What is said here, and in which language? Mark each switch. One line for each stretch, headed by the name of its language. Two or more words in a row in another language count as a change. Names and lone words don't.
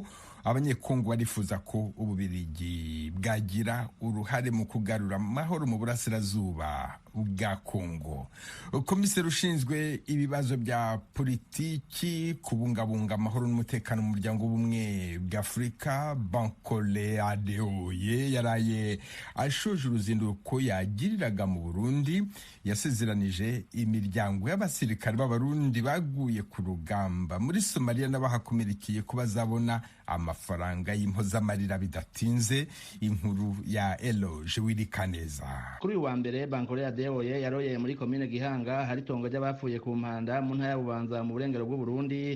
Rundi: Abanyekongo barifuza ko Ububirigi bwagira uruhare mu kugarura amahoro mu burasirazuba bwa Kongo. Komiseri ushinzwe ibibazo bya politiki, kubungabunga amahoro n'umutekano mu muryango w'ubumwe bwa Afurika, Bankole Adeoye, yaraye ashoje uruzinduko yagiriraga mu Burundi. Yasezeranije imiryango y'abasirikare b'Abarundi baguye ku rugamba muri Somalia n'abahakomerekeye ko bazabona amafaranga y'impozamarira bidatinze. Inkuru ya Eloge Wirikaneza. Kuri uwa mbere Bankole Adeoye yaroyeye muri komine Gihanga hari tongo ry'abapfuye ku mpanda mu ntara ya Bubanza mu burengero bw'u Burundi.